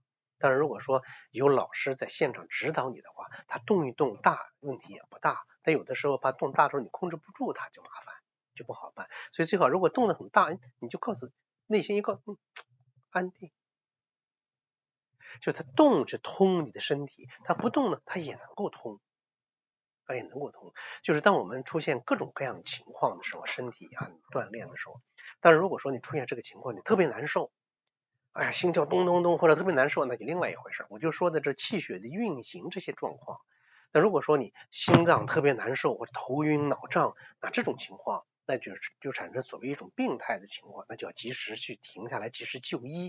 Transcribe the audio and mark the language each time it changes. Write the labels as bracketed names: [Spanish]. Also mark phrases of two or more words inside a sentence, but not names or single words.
[Chinese] 但是如果說有老師在現場指導你的話，他動一動大，問題也不大。但有的時候把动大的时候你控制不住，它就麻煩，就不好办。所以最好如果动得很大，你就告訴內心一個安定。就它動是通你的身體，它不動呢，它也能夠通，就是當我們出現各种各樣的情況的時候，身體啊鍛鍊的時候，但是如果說你出現這個情況，你特別難受。哎呀，心跳咚咚咚，或者特別難受，那就另外一回事。我就說的這氣血的運行這些狀況。那如果說你心臟特別難受，或者頭暈腦脹，那這種情況，那就產生所謂一種病態的情況，那就要及時去停下來，及時就醫。